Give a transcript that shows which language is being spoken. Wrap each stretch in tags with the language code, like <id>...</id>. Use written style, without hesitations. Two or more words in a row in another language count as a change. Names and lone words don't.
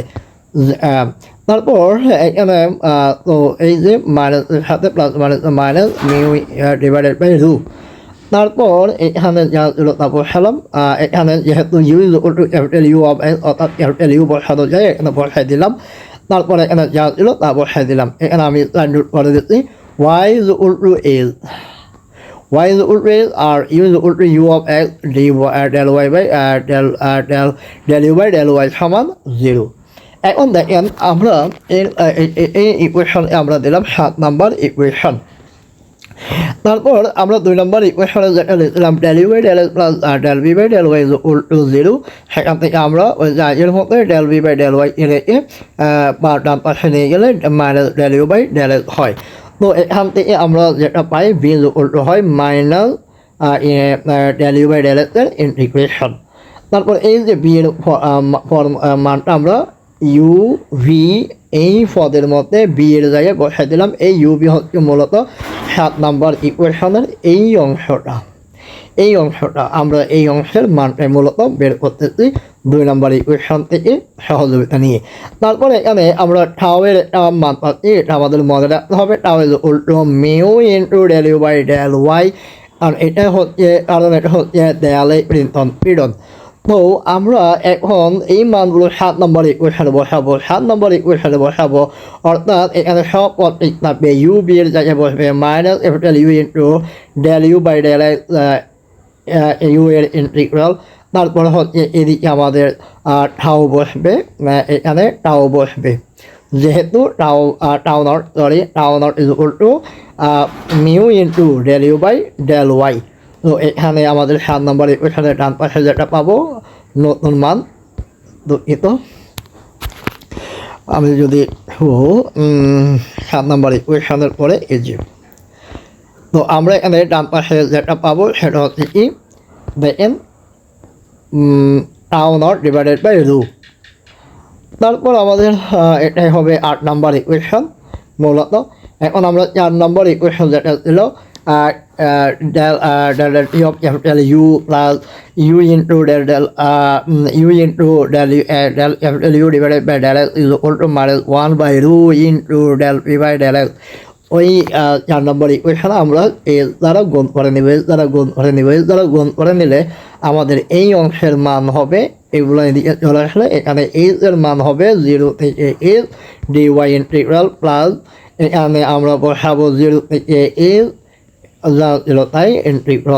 <bn>তারপর এখানে তো এই যে মাইনাসের সাথে</bn> <en>plus minus mu divided by rho,</en> <bn>তারপর এখানে যা ছিল তা বসালাম। এখানে যেহেতু</bn> <en>u is equal to capital U of x</en> <bn>অর্থাৎ</bn> <en>capital U</en> <bn>বসানো যায়, এখানে বসাই দিলাম। তারপরে এখানে যা ছিল তা বসাই দিলাম। এখানে আমি লাইন করে দিচ্ছি</bn> <en>y is equal to is y is equal to is আর u is equal to u of x del y by del u by del y সমান 0।</en> <bn>এখন দেখেন আমরা এই ইকুয়েশনে আমরা দিলাম 7 নাম্বার ইকুয়েশন।</bn> <en>তারপর আমরা 2 নম্বর ইকুয়েশনে যেটা লিখলাম del u by del x প্লাস del v by del y is equal to 0,</en> <bn>সেখান থেকে আমরা ওই এর মধ্যে</bn> <en>del v by del y</en> <bn>রেখে বা ডান পাশে নিয়ে গেলে</bn> <en>minus del u by del x</en> <bn>হয়। তো এখান থেকে আমরা যেটা পাই</bn> <en>v is equal to</en> <bn>হয়</bn> <en>minus del u by del x</en> <bn>এর ইন্টিগ্রেশন। তারপর এই যে v এর মানটা আমরা</bn> <en>u v</en> <bn>এই পদের মধ্যে বি এর জায়গায় বসাই দিলাম। এই</bn> <en>u v</en> <bn>হচ্ছে মূলত 7 নম্বর ইকুয়েশনের এই অংশটা আমরা এই অংশের মানটাই মূলত বের করতেছি 2 নম্বর ইকুয়েশন থেকে সহযোগিতা নিয়ে। তারপরে এখানে আমরা টাওয়ের মান পাচ্ছি, এটা আমাদের মনে রাখতে হবে।</bn> <en>tau is উল্টো mu into del u by del y,</en> <bn>আর এটা হচ্ছে কারণ এটা হচ্ছে দেয়ালে পীড়ন। তো আমরা এখন এই মানগুলো 7 নম্বর ইকুয়েশনে বসাবো। 7 নম্বর ইকুয়েশনে বসাবো অর্থাৎ এখানে সব পদ ঠিক থাকবে।</bn> <en>u b</en> <bn>এর জায়গায় বসবে</bn> <en>minus capital U into del u by del x ইউ</en> <bn>এর ইন্টিগ্রাল। তারপর হচ্ছে এদিকে আমাদের টাও বসবে, এখানে টাও বসবে।</bn> <en>যেহেতু tau naught is equal to mu into del u by del y।</en> <bn>তো এখানে আমাদের 7 নম্বর ইকুয়েশনের ডান পাশে যেটা পাবো নতুন মান, দুঃখিত আমি যদি 7 নম্বর ইকুয়েশনের পরে এই যে, তো আমরা এখানে ডান পাশে যেটা পাবো সেটা হচ্ছে কি দেখেন</bn> <en>tau naught divided by rho.</en> <bn>তারপর আমাদের এটাই হবে 8 নম্বর ইকুয়েশন মূলত। এখন আমরা 4 নম্বর ইকুয়েশন যেটা ছিল</bn> <en>del t of capital U plus U into del capital U divided by del x is equal to minus 1 by rho into del p by del x।</en> <bn>ওই 4 নম্বর ইকুয়েশন আমরা এর দ্বারা গুণ করে নিলে আমাদের এই অংশের মান হবে, এগুলো এদিকে চলে আসলে এখানে এইচ এর মান হবে 0 থেকে এইচ dy ইন্টিগ্রাল প্লাস এখানে আমরা বসাবো 0 থেকে এইচ তাই ইন্টিগ্রাল।</bn>